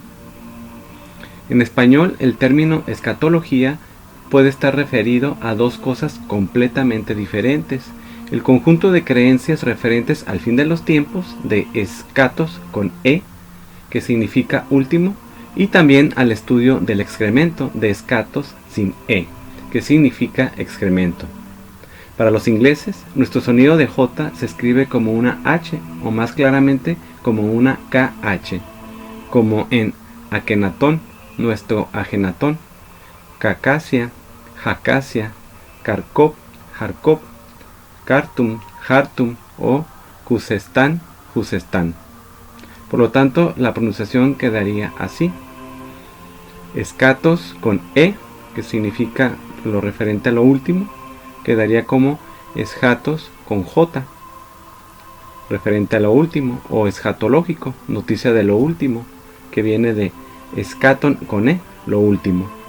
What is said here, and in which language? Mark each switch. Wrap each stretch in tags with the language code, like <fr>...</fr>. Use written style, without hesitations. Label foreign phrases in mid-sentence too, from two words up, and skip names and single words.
<es>En español, el término escatología puede estar referido a dos cosas completamente diferentes: el conjunto de creencias referentes al fin de los tiempos, de escatos con E, que significa último, y también al estudio del excremento, de escatos sin E, que significa excremento. Para los ingleses, nuestro sonido de J se escribe como una H, o más claramente como una KH, como en Akenatón, nuestro Ajenatón, Cacasia, Jacasia, Carcop, Jarcop, Cartum, Jartum o Cusestán, Jusestán. Por lo tanto, la pronunciación quedaría así: escatos con E, que significa lo referente a lo último, quedaría como eschatos con J, referente a lo último, o escatológico, noticia de lo último, que viene de escaton con E, lo último.</es>